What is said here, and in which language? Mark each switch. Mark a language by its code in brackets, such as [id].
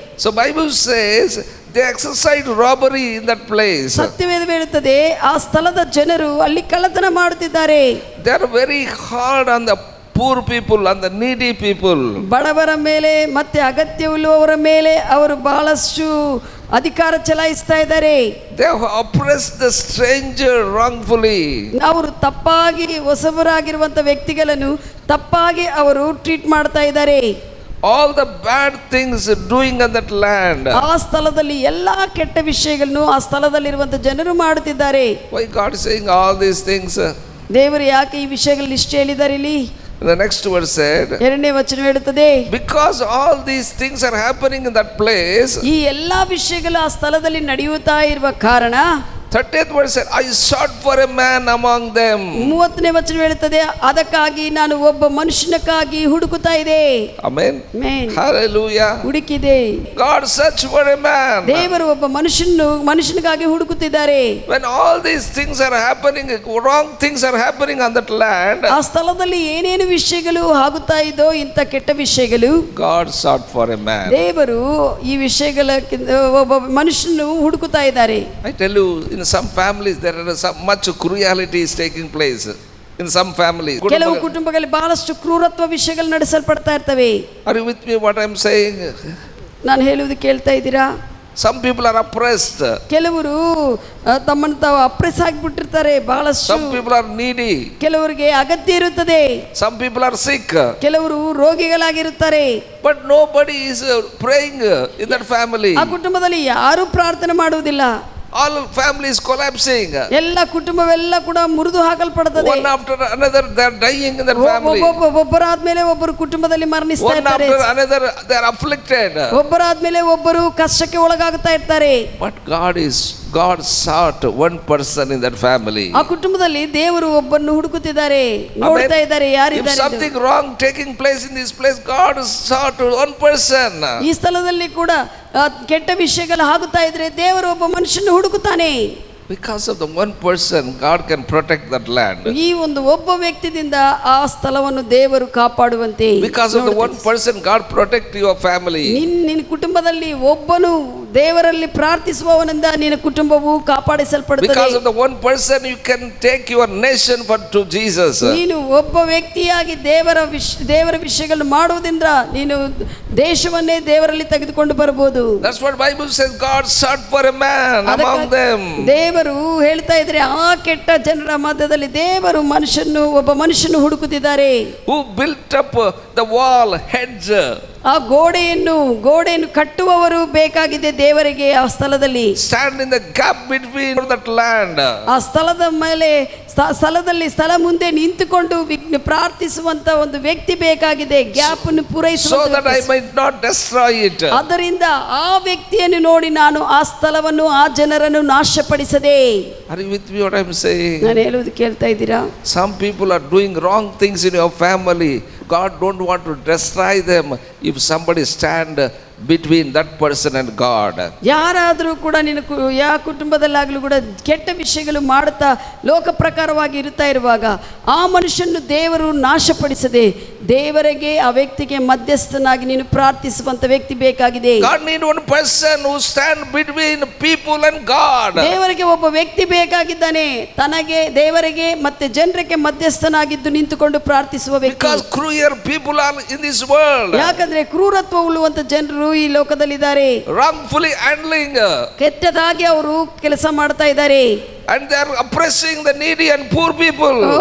[en] So Bible says they exercised robbery in that place. [kn] ಸತ್ಯವೇದ ಹೇಳುತ್ತದೆ ಆ ಸ್ಥಳದ ಜನರು ಅಲ್ಲಿ ಕಳ್ಳತನ ಮಾಡುತ್ತಿದ್ದಾರೆ. [en] They are very hard on the poor people and the needy people. [kn] ಬಡವರ ಮೇಲೆ ಮತ್ತೆ ಅಗತ್ಯವಿರುವವರ ಮೇಲೆ ಅವರು ಬಹಳಷ್ಟು ಅಧಿಕಾರ ಚಲಾಯಿಸ್ತಾ ಇದ್ದಾರೆ. [en] They have oppressed the stranger wrongfully. [kn] ಅವರು ತಪ್ಪಾಗಿ ಹೊಸಬರಾಗಿರುವಂತ ವ್ಯಕ್ತಿಗಳನ್ನು ತಪ್ಪಾಗಿ ಅವರು ಟ್ರೀಟ್ ಮಾಡ್ತಾ ಇದ್ದಾರೆ. [en] All the bad things doing on that land. [kn] ಆ ಸ್ಥಳದಲ್ಲಿ ಎಲ್ಲಾ ಕೆಟ್ಟ ವಿಷಯಗಳನ್ನು ಆ ಸ್ಥಳದಲ್ಲಿರುವಂತ ಜನರು ಮಾಡುತ್ತಿದ್ದಾರೆ. [en] Why God is saying all these things? [kn] ದೇವರು ಯಾಕೆ ಈ ವಿಷಯಗಳಲ್ಲಿ ಇಷ್ಟು ಹೇಳಿದ್ದಾರೆ ಇಲ್ಲಿ? [en] The next verse said, [kn] ಎರಡನೇ ವಚನ ಹೇಳುತ್ತದೆ, [en] because all these things are happening in that place. [kn] ಈ ಎಲ್ಲಾ ವಿಷಯಗಳು ಆ ಸ್ಥಳದಲ್ಲಿ ನಡೆಯುತ್ತಾ ಇರುವ ಕಾರಣ [en] 30th verse said, I sought for a man among them. [kn] 30ನೇ ವಚನ ಹೇಳುತ್ತದೆ, ಅದಕ್ಕಾಗಿ ನಾನು ಒಬ್ಬ ಮನುಷ್ಯನಕ್ಕಾಗಿ ಹುಡುಕುತ್ತಾ ಇದೆ. [en] Amen. Amen. Hallelujah. [kn] ಹುಡುಕಿದೆ. [en] God searched for a man. [kn] ದೇವರು ಒಬ್ಬ ಮನುಷ್ಯನಿಗಾಗಿ ಹುಡುಕುತ್ತಿದ್ದಾರೆ. [en] When all these things are happening, wrong things are happening on that land. [kn] ಆ ಸ್ಥಳದಲ್ಲಿ ಏನೇನು ವಿಷಯಗಳು ಆಗುತ್ತಾ ಇದೋ ಇಂಥ ಕೆಟ್ಟ ವಿಷಯಗಳು, [en] God sought for a man. [kn] ದೇವರು ಈ ವಿಷಯಗಳ ಒಬ್ಬ ಮನುಷ್ಯನು ಹುಡುಕುತ್ತಾ ಇದ್ದಾರೆ. [en] I tell you, in some families there are so much cruelty is taking place. In some families, [kn] ಕೆಲವು ಕುಟುಂಬಗಳಲ್ಲಿ ಬಹಳಷ್ಟು ಕ್ರೂರತ್ವ ವಿಷಯಗಳು ನಡೆಸಲ್ಪಡ್ತಾ ಇರ್ತವೆ. [en] Are you with me what I am saying? [kn] ನಾನು ಹೇಳುವುದು ಕೇಳ್ತಾ ಇದ್ದೀರಾ? [en] Some people are oppressed. [kn] ಕೆಲವರು ತಮ್ಮನ್ನು ತಾವು ಅಪ್ರೆಸ್ ಆಗಿಬಿಟ್ಟಿರ್ತಾರೆ ಬಹಳಷ್ಟು. [en] Some people are needy. [kn] ಕೆಲವರಿಗೆ ಅಗತ್ಯ ಇರುತ್ತದೆ. [en] Some people are sick. [kn] ಕೆಲವರು ರೋಗಿಗಳಾಗಿರುತ್ತಾರೆ. [en] But nobody is praying in that family. [kn] ಆ ಕುಟುಂಬದಲ್ಲಿ ಯಾರು ಪ್ರಾರ್ಥನೆ ಮಾಡುವುದಿಲ್ಲ. [en] All families collapsing. [kn] ಎಲ್ಲ ಕುಟುಂಬವೆಲ್ಲ ಕೂಡ ಮುರಿದು ಹಾಕಲ್ಪಡುತ್ತದೆ. [en] One after another they are dying in that family. [kn] ಒಬ್ಬರಾದ್ಮೇಲೆ ಒಬ್ಬರು ಕುಟುಂಬದಲ್ಲಿ ಮರಣಿಸ್ತಾ [en] One [kn] ಇರ್ತಾರೆ. [en] after another they are afflicted. [kn] ಒಬ್ಬರಾದ್ಮೇಲೆ ಒಬ್ಬರು ಕಷ್ಟಕ್ಕೆ ಒಳಗಾಗುತ್ತಾ ಇರ್ತಾರೆ. [en] But God sought one person in that family. [kn] ಆ ಕುಟುಂಬದಲ್ಲಿ ದೇವರು ಒಬ್ಬನ್ನು ಹುಡುಕುತ್ತಿದ್ದಾರೆ, ನೋಡ್ತಾ ಇದ್ದಾರೆ [en] If [kn] ಯಾರಿದ್ದಾರೆ. [en] something wrong taking place in this place, God sought one person. [kn] ಈ ಸ್ಥಳದಲ್ಲಿ ಕೂಡ ಕೆಟ್ಟ ವಿಷಯಗಳು ಆಗುತ್ತಾ ಇದ್ರೆ ದೇವರು ಒಬ್ಬ ಮನುಷ್ಯನ ಹುಡುಕುತ್ತಾನೆ. [en] Because of the one person, God can protect that land. [kn] ಈ ಒಂದು ಒಬ್ಬ ವ್ಯಕ್ತಿಯಿಂದ ಆ ಸ್ಥಳವನ್ನು ದೇವರು ಕಾಪಾಡುವಂತೆ. [en] Because of the one person, God protect your family. [kn] ನಿನ್ನ ಕುಟುಂಬದಲ್ಲಿ ಒಬ್ಬನು ದೇವರಲ್ಲಿ ಪ್ರಾರ್ಥಿಸುವವನಿಂದ ನಿನ್ನ ಕುಟುಂಬವು ಕಾಪಾಡಿಸಲ್ಪಡುತ್ತದೆ. [en] Because of the one person, you can take your nation to Jesus. [kn] ನೀನು ಒಬ್ಬ ವ್ಯಕ್ತಿಯಾಗಿ ದೇವರ ವಿಷಯಗಳನ್ನು ಮಾಡುವುದರಿಂದ ನೀನು ದೇಶವನ್ನೇ ದೇವರಲ್ಲಿ ತೆಗೆದುಕೊಂಡು ಬರಬಹುದು. [en] That's what Bible says. God sought for a man among them. [kn] ದೇವರು ಹೇಳ್ತಾ ಇದ್ರೆ ಆ ಕೆಟ್ಟ ಜನರ ಮಧ್ಯದಲ್ಲಿ ದೇವರು ಒಬ್ಬ ಮನುಷ್ಯನು ಹುಡುಕುತ್ತಿದ್ದಾರೆ. [en] Who built up the wall hedge. [kn] ಆ ಗೋಡೆಯನ್ನು ಕಟ್ಟುವವರು ಬೇಕಾಗಿದೆ ದೇವರಿಗೆ ಆ ಸ್ಥಳದಲ್ಲಿ. [en] Stand in the gap between that land. [kn] ಆ ಸ್ಥಳದ ಮೇಲೆ ಸ್ಥಳ ಮುಂದೆ ನಿಂತುಕೊಂಡು ಪ್ರಾರ್ಥಿಸುವಂತ ಒಂದು ವ್ಯಕ್ತಿ ಬೇಕಾಗಿದೆ, ಗ್ಯಾಪ್ ಅನ್ನು ಪೂರೈಸುವ. [en] So that I might not destroy it. [kn] ಆದ್ದರಿಂದ ಆ ವ್ಯಕ್ತಿಯನ್ನು ನೋಡಿ ನಾನು ಆ ಸ್ಥಳವನ್ನು ಆ ಜನರನ್ನು ನಾಶಪಡಿಸದೆ. [en] Are you with me what I am saying? [kn] ನಾನು ಹೇಳುವುದು ಕೇಳ್ತಾ ಇದ್ದೀರಾ? [en] Some people are doing wrong things in your family. God don't want to destroy them if somebody stand between that person and God. [kn] ಯಾರಾದರೂ ಕೂಡ ಯಾವ ಕುಟುಂಬದಲ್ಲಾಗಲೂ ಕೂಡ ಕೆಟ್ಟ ವಿಷಯಗಳು ಮಾಡುತ್ತಾ ಲೋಕ ಪ್ರಕಾರವಾಗಿ ಇರುತ್ತಾ ಇರುವಾಗ ಆ ಮನುಷ್ಯನು ದೇವರು ನಾಶಪಡಿಸದೆ ದೇವರಿಗೆ ಆ ವ್ಯಕ್ತಿಗೆ ಮಧ್ಯಸ್ಥನಾಗಿ ನೀನು ಪ್ರಾರ್ಥಿಸುವಂತ ವ್ಯಕ್ತಿ ಬೇಕಾಗಿದೆ. [en] God need one person who stand between people and God. [kn] ದೇವರಿಗೆ ಒಬ್ಬ ವ್ಯಕ್ತಿ ಬೇಕಾಗಿದ್ದಾನೆ, ತನಗೆ ದೇವರಿಗೆ ಮತ್ತೆ ಜನರಿಗೆ ಮಧ್ಯಸ್ಥನಾಗಿದ್ದು ನಿಂತುಕೊಂಡು ಪ್ರಾರ್ಥಿಸುವ ವ್ಯಕ್ತಿ. [en] Because cruel people are in this world. [kn] ಯಾಕಂದ್ರೆ ಕ್ರೂರತ್ವ ಉಳ್ಳುವಂತ ಜನರು ಈ ಲೋಕದಲ್ಲಿದ್ದಾರೆ. [en] Wrongfully handling. [kn] ಕೆಟ್ಟದಾಗಿ ಅವರು ಕೆಲಸ ಮಾಡ್ತಾ ಇದ್ದಾರೆ. [en] And they are oppressing the needy and poor people.